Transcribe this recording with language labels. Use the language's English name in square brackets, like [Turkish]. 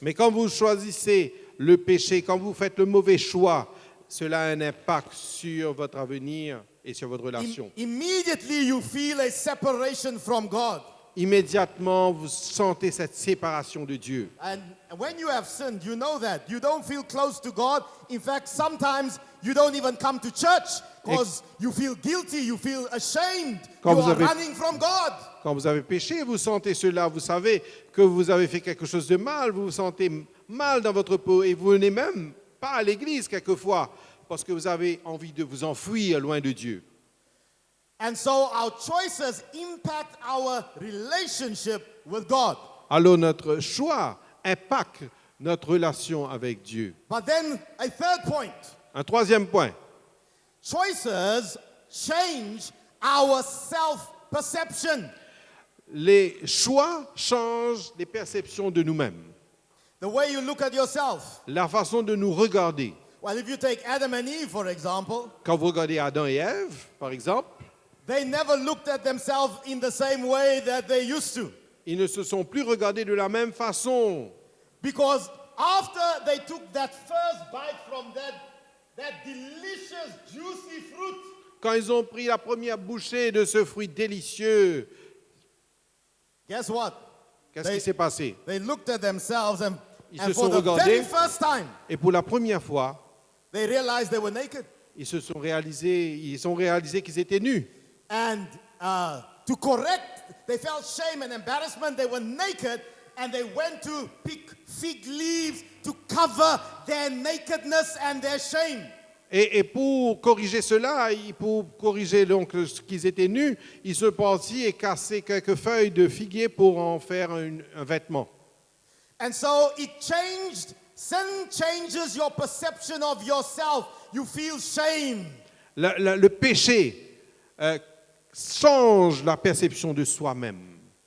[French] Mais quand vous choisissez le péché, quand vous faites le mauvais choix, cela a un impact sur votre avenir et sur votre relation. [English] Immediately you feel a separation from God. [French] Immédiatement, vous sentez cette séparation de Dieu. [English] And when you have sinned, you know that. You don't feel close to God. In fact, sometimes you don't even come to church because you feel guilty, you feel ashamed. You are running from God. [French] Quand vous avez péché, vous sentez cela, vous savez que vous avez fait quelque chose de mal, vous vous sentez mal dans votre peau et vous venez même pas à l'église quelquefois parce que vous avez envie de vous enfuir loin de Dieu. [English] And so our choices impact our relationship with God. [French] Alors notre choix impacte notre relation avec Dieu. [English] But then a third point. [French] Un troisième point. [English] Choices change our self-perception. [French] Les choix changent les perceptions de nous-mêmes. [English] The way you look at yourself. [French] La façon de nous regarder. [English] Well, if you take Adam and Eve, for example. [French] Quand vous regardez Adam et Ève, par exemple, [English] they never looked at themselves in the same way that they used to. [French] Ils ne se sont plus regardés de la même façon. [English] Because after they took that first bite from that delicious, juicy fruit. [French] Quand ils ont pris la première bouchée de ce fruit délicieux, [English] guess what? [French] Qu'est-ce qui s'est passé? [English] They looked at themselves and for the very first time, [French] et pour la première fois, [English] they realized they were naked. [French] Ils ont réalisé qu'ils étaient nus. [English] And to correct, they felt shame and embarrassment. They were naked and they went to pick fig leaves to cover their nakedness and their shame. [French] Et pour corriger cela, pour corriger donc qu'ils étaient nus, ils se partis et cassaient quelques feuilles de figuier pour en faire un vêtement. [English] And so it changed. Sin changes your perception of yourself. You feel shame. [French] Le péché change la perception de soi-même.